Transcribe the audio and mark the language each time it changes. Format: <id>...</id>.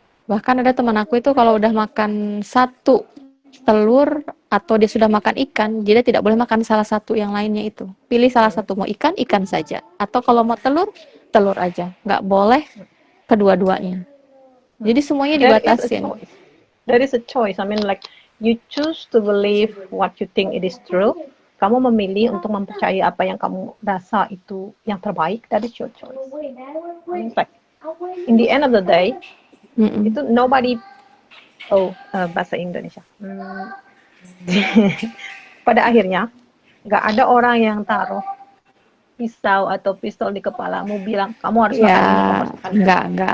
<id>Bahkan ada teman aku itu kalau udah makan 1 telur atau dia sudah makan ikan, dia tidak boleh makan salah satu yang lainnya itu. Pilih salah satu, mau ikan, ikan saja. Atau kalau mau telur, telur aja. Nggak boleh kedua-duanya. Jadi semuanya dibatasin.</id> <en>There is a choice. I mean, like, you choose to believe what you think it is true.</en> <id>Kamu memilih untuk mempercayai apa yang kamu rasa itu yang terbaik.</id> <en>That is your choice. I mean, like, in the end of the day, itu nobody.</en> <id>Bahasa Indonesia. Pada akhirnya, nggak ada orang yang taruh pisau atau pistol di kepalamu bilang kamu harus makan ini, kamu harus makan ini.</id>